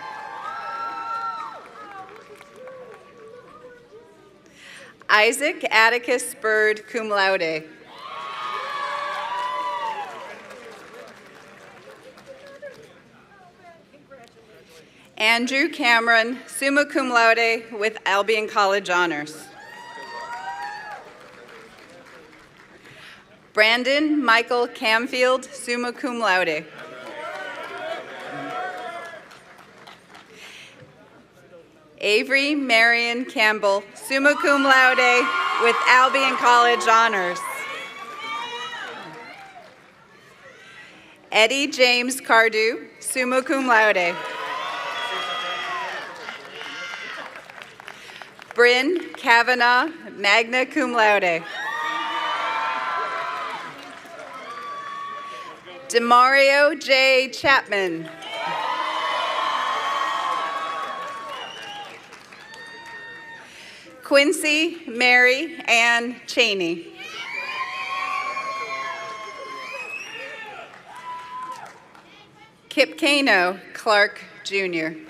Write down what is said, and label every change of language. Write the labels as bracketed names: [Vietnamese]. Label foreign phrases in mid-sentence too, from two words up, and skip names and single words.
[English] Isaac Atticus Bird, [Latin] cum laude. [English] Andrew Cameron, [Latin] summa cum laude [English] with Albion College honors. Brandon Michael Camfield, [Latin] summa cum laude. [English] Avery Marion Campbell, [Latin] summa cum laude [English] with Albion College honors. Eddie James Cardew, [Latin] summa cum laude. [English] Bryn Kavanaugh, [Latin] magna cum laude. [English] Demario J. Chapman. Quincy Mary Ann Cheney. Kip Kano Clark, Jr.